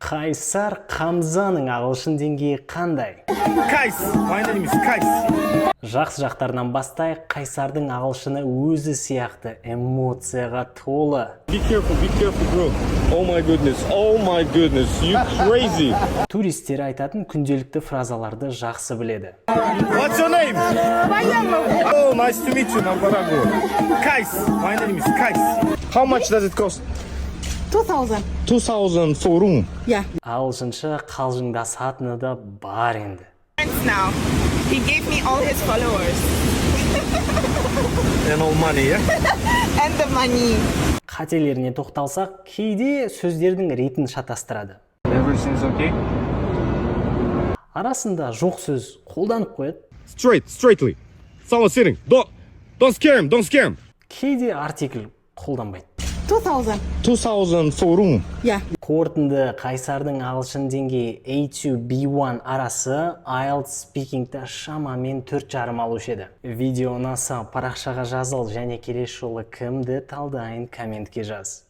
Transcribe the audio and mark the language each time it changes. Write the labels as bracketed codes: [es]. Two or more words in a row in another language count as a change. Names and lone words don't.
[kk] Қайсар Қамзаның ағылшын деңгейі қандай? [en] Kais. My name is Kais. [kk] Жақсы жақтарынан бастайық. Қайсардың ағылшыны өзі сияқты эмоцияға толы. [en] Be careful, bro. Oh my goodness, you crazy. [kk] Туристер айтатын күнделікті фразаларды жақсы біледі. [en] What's your name? Oh, nice to meet you, Namparago. Kais. My name is Kais. How much does it cost? 2000. 2000 for room. Yeah. [kk] Ағылшынша қалжыңдасатыны да бар енді. [en] Now he gave me all his followers And all money, yeah? and the money. [kk] Қателеріне тоқталсақ, кейде сөздердің ретін шатастырады. [en] Everything's okay? [kk] Арасында жоқ сөз қолданып қояды. [en] Straightly. Someone sitting. Don't scare him. [kk] Кейде артикль қолданбайды. [en] 2000. 2000 for room. Yeah. [kk] Қорытынды Қайсардың ағылшын деңгейі A2 B1 арасы IELTS speakingті шамамен 4,5 алушы еді. Видео ұнаса парақшаға жазыл және келесі жолы кімді талдайын комментке жаз.